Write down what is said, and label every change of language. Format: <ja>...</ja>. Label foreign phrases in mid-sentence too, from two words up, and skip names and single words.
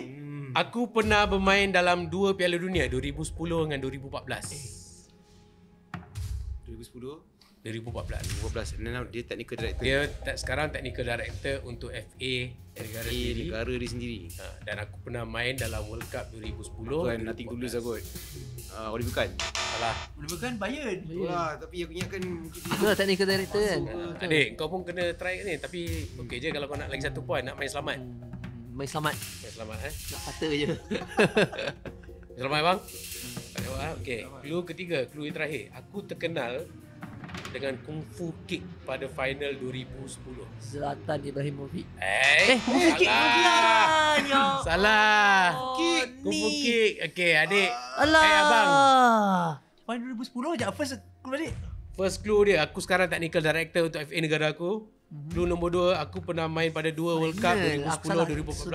<ms>Aku pernah bermain dalam 2 Piala Dunia 2010 dengan 2014. 2014.</ms> <en>Dia technical director.</en> <ms>Dia sekarang</ms> <en>technical director</en> <ms>untuk FA negara sendiri. Negara dia sendiri. Dan aku pernah main dalam World Cup 2010. Bukan</ms> <en>nothing to lose</en> <ms>lah kot. Oliver Kahn. Salah. Bukan Bayern. Itulah, tapi aku ingatkan mungkin dia. Itu</ms> <en>technical director</en> <ms>kan. Adik, kau pun kena try ni. Tapi okey je kalau kau nak lagi 1 point. Nak main selamat. Main selamat. Main selamat Nak kata je. Main selamat bang. Tak jawab ah. Okey. Clue ketiga, clue yang terakhir. Aku terkenal dengan</ms> <en>kung fu kick</en> <ms>pada final 2010. Zlatan Ibrahimovic.</ms> <en>Kung fu kick.</en> <ms>Salah. Salah. Kick</ms> <en>Kung fu kick.</en> <ms>Okey, adik. Alah. Abang. Pada 2010 je first balik.</ms> <en>First clue</en> <ms>dia, aku sekarang</ms> <en>technical director</en> <ms>untuk FA negara aku. Clue nombor 2, aku pernah main pada 2 World Cup 2010</ms>